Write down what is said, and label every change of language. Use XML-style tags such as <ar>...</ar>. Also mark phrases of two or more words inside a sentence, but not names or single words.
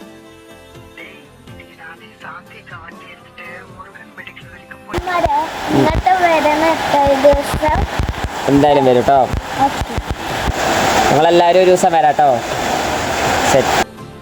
<ta>நானே சாந்திக்கு வண்டி எடுத்துட்டு முருகன் மெடிக்கல் வரைக்கும் போய்</ta> <ml>എന്തായാലും വരും കേട്ടോ. ഞങ്ങളെല്ലാവരും ഒരു ദിവസം വരാം കേട്ടോ. സെറ്റ്.</ml>